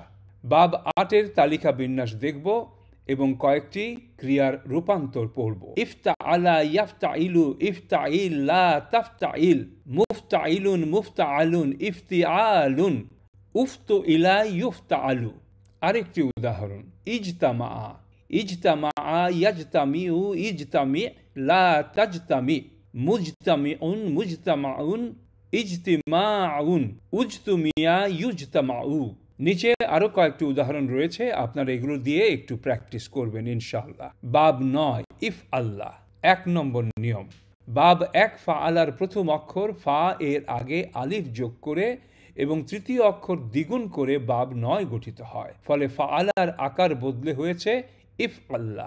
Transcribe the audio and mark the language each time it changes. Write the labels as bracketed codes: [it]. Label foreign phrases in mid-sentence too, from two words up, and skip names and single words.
[bn] বাব 8-এর তালিকা বিন্যাস দেখব এবং কয়েকটি ক্রিয়ার রূপান্তর পড়ব। [ar] اِفْتَعَلَ، يَفْتَعِلُ، اِفْتَعِلْ، لَا تَفْتَعِلْ، مُفْتَعِلٌ، مُفْتَعَلٌ، اِفْتِعَالٌ، اُفْتُعِلَ، يُفْتَعَلُ. [bn] আরেকটি উদাহরণ, [ar] اِجْتَمَعَ، اِجْتَمَعَ، يَجْتَمِعُ، اِجْتَمِعْ، لَا تَجْتَمِعْ، مُجْتَمِعٌ، مُجْتَمَعٌ، اِجْتِمَاعٌ، اُجْتُمِعَ، يُجْتَمَعُ. [bn] নিচে আরো কয়েকটি উদাহরণ রয়েছে, আপনারা এগুলো দিয়ে একটু প্র্যাকটিস করবেন ইনশাআল্লাহ। বাব 9, ইফ আল্লাহ। 1 নম্বর নিয়ম, বাব 1 ফাআলার প্রথম অক্ষর ফা এর আগে আলিফ যোগ করে এবং তৃতীয় অক্ষর দ্বিগুণ করে বাব 9 গঠিত হয়, ফলে ফাআলার আকার বদলে হয়েছে ইফ আল্লাহ।